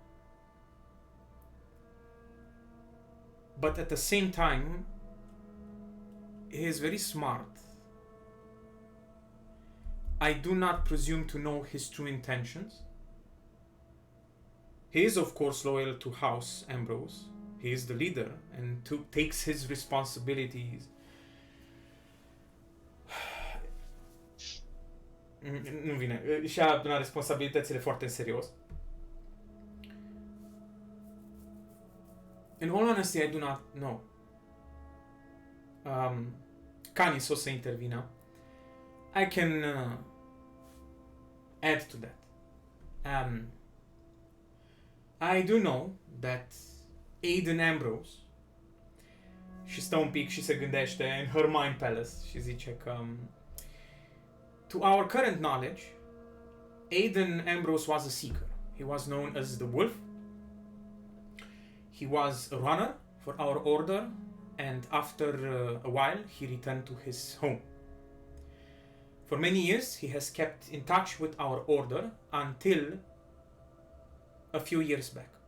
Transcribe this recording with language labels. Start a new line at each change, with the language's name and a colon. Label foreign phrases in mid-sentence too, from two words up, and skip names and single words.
English: But at the same time, he is very smart. I do not presume to know his true intentions. He is, of course, loyal to House Ambrose. He is the leader and takes his responsibilities.
Romanian: Nu vine. Și ia responsabilitățile foarte în serios.
English: In all honesty, I do not know.
Romanian: Canis o să intervină.
English: I can add to that. I do know that Aiden Ambrose,
Romanian: și stă un pic și se gândește
English: in her mind palace
Romanian: și zice că
English: to our current knowledge, Aiden Ambrose was a seeker. He was known as the Wolf. He was a runner for our order, and after a while he returned to his home. For many years he has kept in touch with our order until a few years back.